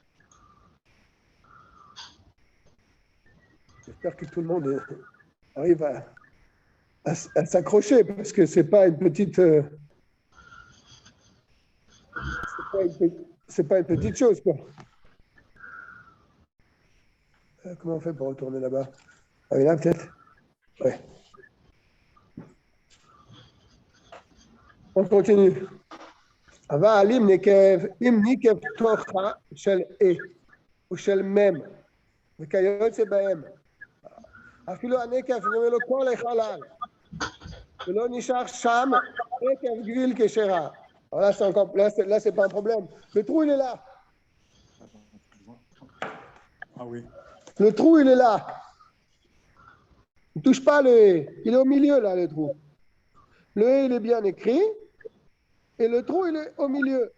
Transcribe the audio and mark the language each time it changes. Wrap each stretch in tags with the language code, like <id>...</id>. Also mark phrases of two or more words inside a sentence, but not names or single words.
<fr>J'espère que tout le monde arrive à s'accrocher parce que c'est pas une petite c'est pas une petite chose quoi. Comment on fait pour retourner là-bas? Ah oui, là peut-être. Ouais. On continue.</fr> <he>אבל אם ניקב תוכה של A או של מם וכיוצא בהם אפילו הנקב נראה לו כל החלל ולא נשאר שם עקב גביל כשרה</he> <fr>Alors là, c'est pas un problème. Le trou, il est là. Ah oui. Le trou, il est là. Il ne touche pas le E. Il est au milieu, là, le trou. Le E, il est bien écrit. Et le trou, il est au milieu.</fr>